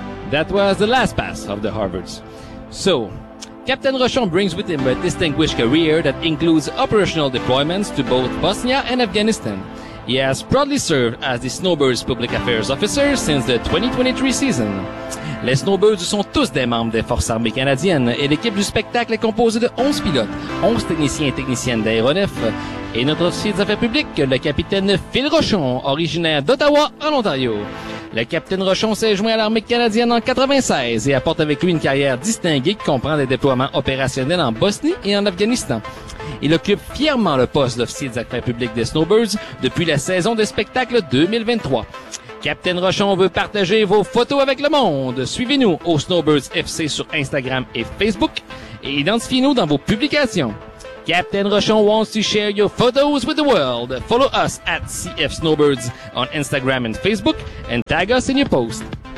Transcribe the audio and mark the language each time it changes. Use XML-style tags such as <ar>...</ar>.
<en>That was the last pass of the Harvards. So, Captain Rochon brings with him a distinguished career that includes operational deployments to both Bosnia and Afghanistan. He has proudly served as the Snowbirds Public Affairs Officer since the 2023 season.</en> <fr>Les Snowbirds sont tous des membres des Forces Armées Canadiennes et l'équipe du spectacle est composée de 11 pilotes, 11 techniciens et techniciennes d'aéronefs et notre officier des affaires publiques, le capitaine Phil Rochon, originaire d'Ottawa en Ontario. Le capitaine Rochon s'est joint à l'armée canadienne en 96 et apporte avec lui une carrière distinguée qui comprend des déploiements opérationnels en Bosnie et en Afghanistan. Il occupe fièrement le poste d'officier des affaires publiques des Snowbirds depuis la saison des spectacles 2023. Captain Rochon veut partager vos photos avec le monde. Suivez-nous au Snowbirds FC sur Instagram et Facebook et identifiez-nous dans vos publications.</fr> <en>Captain Rochon wants to share your photos with the world. Follow us at CF Snowbirds on Instagram and Facebook and tag us in your posts.</en>